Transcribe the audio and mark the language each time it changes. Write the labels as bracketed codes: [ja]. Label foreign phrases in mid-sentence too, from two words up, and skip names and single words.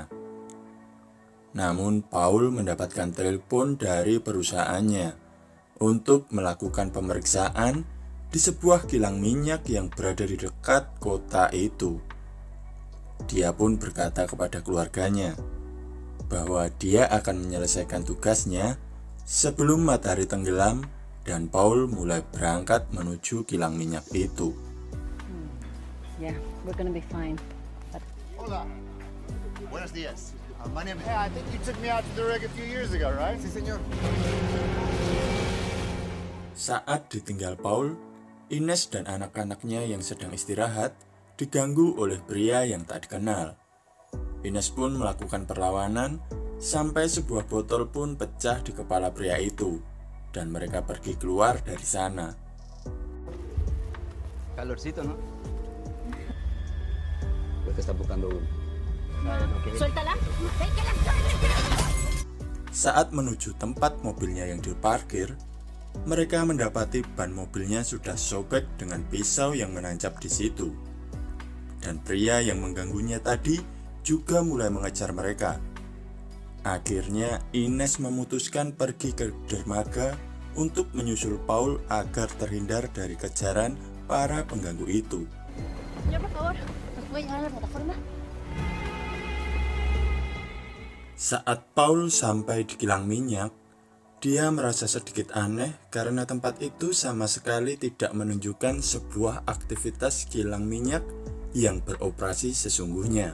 [id] Namun Paul mendapatkan telepon dari perusahaannya untuk melakukan pemeriksaan di sebuah kilang minyak yang berada di dekat kota itu. Dia pun berkata kepada keluarganya bahwa dia akan menyelesaikan tugasnya sebelum matahari tenggelam dan Paul mulai berangkat menuju kilang minyak itu. [en] Yeah, we're gonna be fine. But... [es] Hola. Buenos días. [en] My name... Hey, I think you took me out to the rig a few years ago, right? [es] Sí, señor. [id] Saat ditinggal Paul, Ines dan anak-anaknya yang sedang istirahat diganggu oleh pria yang tak dikenal. Ines pun melakukan perlawanan sampai sebuah botol pun pecah di kepala pria itu dan mereka pergi keluar dari sana. [es] Calorcito, ¿no? Pues que está buscando uno. Suéltala. [id] Saat menuju tempat mobilnya yang diparkir, mereka mendapati ban mobilnya sudah sobek dengan pisau yang menancap di situ. dan pria yang mengganggunya tadi juga mulai mengejar mereka. Akhirnya Ines memutuskan pergi ke dermaga untuk menyusul Paul agar terhindar dari kejaran para pengganggu itu. [es] Ya, por favor, ¿nos puede llevar a la plataforma? [id] Saat Paul sampai di kilang minyak, dia merasa sedikit aneh karena tempat itu sama sekali tidak menunjukkan sebuah aktivitas kilang minyak yang beroperasi sesungguhnya.